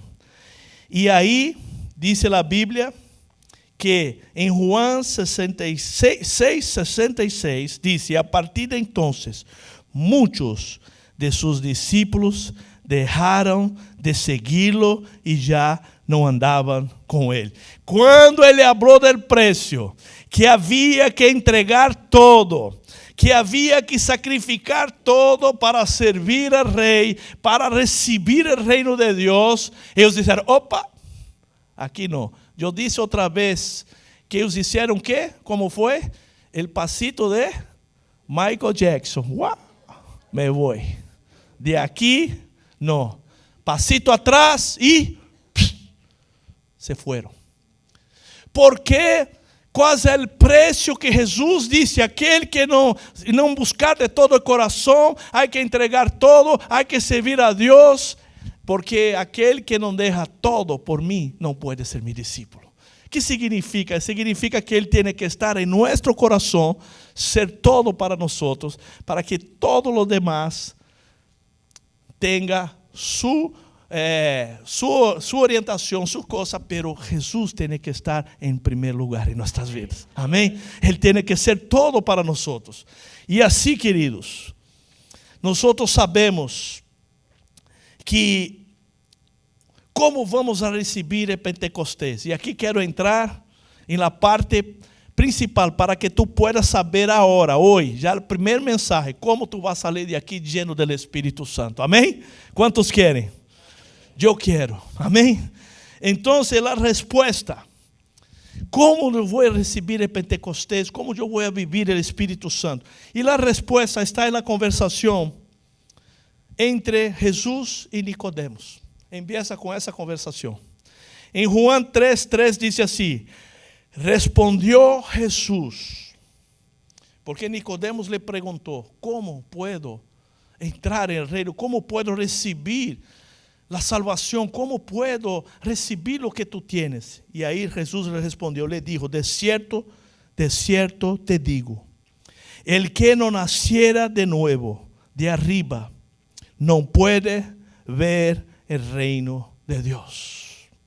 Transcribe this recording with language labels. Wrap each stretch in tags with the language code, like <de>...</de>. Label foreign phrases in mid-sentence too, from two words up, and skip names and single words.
<es>Y ahí dice la Biblia que en Juan 6:66 dice: a partir de entonces muchos de sus discípulos</es> <pt>dejaram de seguirlo e já não andavam com ele. Quando ele falou do preço, que havia que entregar todo, que havia que sacrificar todo para servir al rei, para receber o reino de Deus, eles disseram: opa, aqui não. Eu disse outra vez que eles disseram o quê? Como foi?</pt> <es>El pasito de Michael Jackson.</es> <pt>Uau, me vou. De aqui, não.</pt> <es>Pasito atrás</es> <pt>e se foram. Porque qual é o preço que Jesus disse? Aquele que não buscar de todo o coração, há que entregar todo, há que servir a Deus, porque aquele que não deixa todo por mim não pode ser meu discípulo. O que significa? Significa que ele tem que estar em nosso coração, ser todo para nós, para que</pt> <es>todo lo demás</es> <pt>tenha sua orientação, sua coisa, pero Jesus tem que estar em primeiro lugar em nossas vidas. Amém? Ele tem que ser todo para nós. E assim, queridos, nós sabemos que como vamos a receber el Pentecostés. E aqui quero entrar em la parte principal para que</pt> <es>tu puedas</es> <pt>saber agora, hoje, já o primeiro mensagem, como tu vas sair de aqui lleno do Espírito Santo. Amém? Quantos querem? Eu quero. Amém? Então, a resposta, como eu vou receber o Pentecostés, como eu vou viver o Espírito Santo. E a resposta está na conversação entre Jesus e Nicodemos. Empieza com essa conversação. Em Juan 3:3 diz assim:</pt> <es>respondió Jesús, porque Nicodemos le perguntou: como puedo entrar en el reino? Como puedo recibir la salvación? Como puedo recibir lo que tú tienes? Y ahí Jesús le respondió, le dijo: de cierto te digo, el que no naciera de nuevo de arriba no puede ver el reino de Dios.</es>